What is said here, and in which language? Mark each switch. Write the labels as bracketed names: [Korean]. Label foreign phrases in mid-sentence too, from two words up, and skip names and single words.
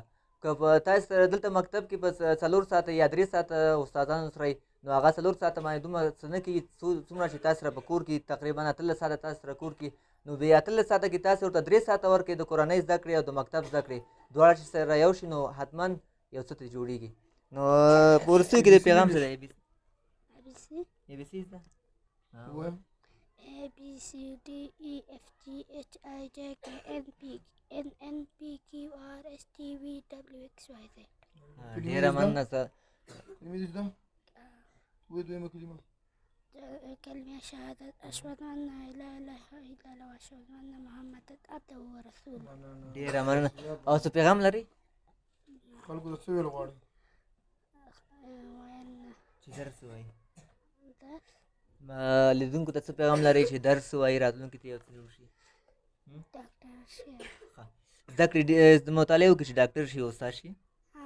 [Pashto] که په تاسو سره دلته مکتب کې په 4 ساعته یا 3 ساعته استادانو سره نو هغه 4 ساعته باندې دومره څه نه کوي څومره چې تاسو سره په کور کې تقریبا 18 ساعته تاسو سره کور کې. نو د 18 ساعته کې تاسو ورته 3 ساعته ورکړئ د کورنۍ زده کړې او د مکتب زده کړې دواړه چې سره یو شي نو حتما یو څه ترې جوړېږي. نو په وروستیو کې د پیغام څه دی؟ اے بي سي زده؟ [English] A B C D E F G H I J K L M N P Q R S T V W X Y Z. [Pashto] ډېره مننه. [Arabic] كلمة شهادة أشهد أن لا إله إلا الله وأشهد أن محمدا عبده ورسوله. [Pashto] ډېره مننه. او څه پیغام لري؟ خلکو ته څه ویل غواړي؟ چې درس ووایي. لیدونکو ته څه پیغام لري چې درس ووایي راتلونکي ته یو څه جوړ شي؟ زده کړې مطالعه وکړي چې ډاکټر شي، استاد شي؟